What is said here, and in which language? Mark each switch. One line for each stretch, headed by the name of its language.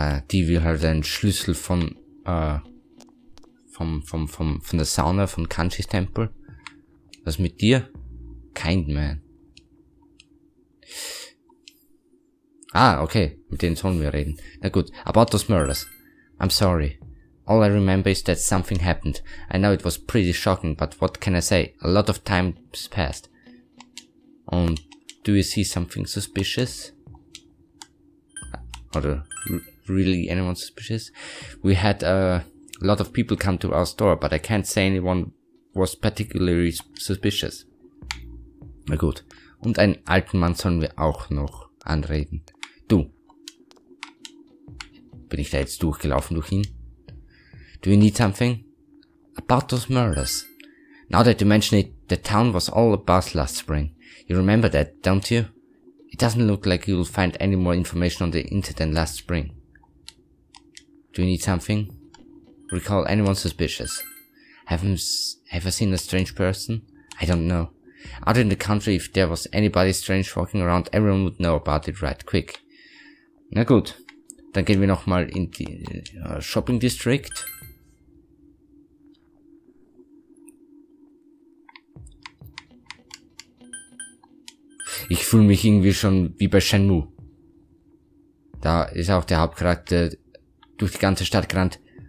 German: Die will halt einen Schlüssel von der Sauna von Kanjis Tempel. Was mit dir? Kind Man. Okay, mit denen sollen wir reden. Na gut,
English: about those murders. I'm sorry. All I remember is that something happened. I know it was pretty shocking, but what can I say? A lot of time's passed. And do you see something suspicious? Or really anyone suspicious? We had a lot of people come to our store, but I can't say anyone was particularly suspicious.
German: Na gut. Und einen alten Mann sollen wir auch noch anreden. Du. Bin ich da jetzt durchgelaufen durch ihn?
English: Do you need something? About those murders. Now that you mention it, the town was all abuzz last spring. You remember that, don't you? It doesn't look like you'll find any more information on the incident last spring. Do you need something? Recall anyone suspicious? Have I seen a strange person? I don't know. Out in the country, if there was anybody strange walking around, everyone would know about it right quick.
German: Na gut, dann gehen wir nochmal in die Shopping District. Ich fühle mich irgendwie schon wie bei Shenmue. Da ist auch der Hauptcharakter durch die ganze Stadt gerannt.